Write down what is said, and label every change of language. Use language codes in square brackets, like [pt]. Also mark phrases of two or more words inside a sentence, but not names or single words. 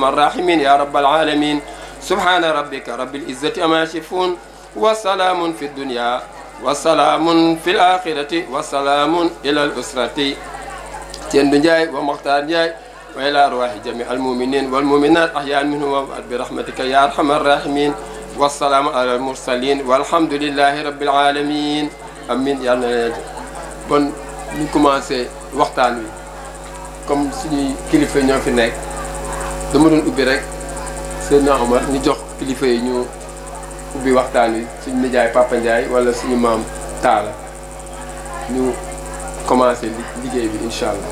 [ar] الراحمين يا رب العالمين سبحان ربك رب العزة أما يصفون وسلام في الدنيا وسلام في الآخرة وسلام إلى الأسرة تندن جاي ومختار جاي وإلى أرواح جميع المؤمنين والمؤمنات أحياء منهم وأموات برحمتك يا أرحم الراحمين والسلام على المرسلين والحمد لله رب العالمين [wo] amin yàlla na leen bon ñu commencé waxtaan wi comme suñuy kilifa ñoo fi nekk dama doon ubbi rek Seydina Omar ñu jox kilifa yi ñu ubbi waxtaan wi suñu nijaay Papa Ndiaye wala suñu maam Talla ñu commencé liggéey bi [ar] إن شاء الله.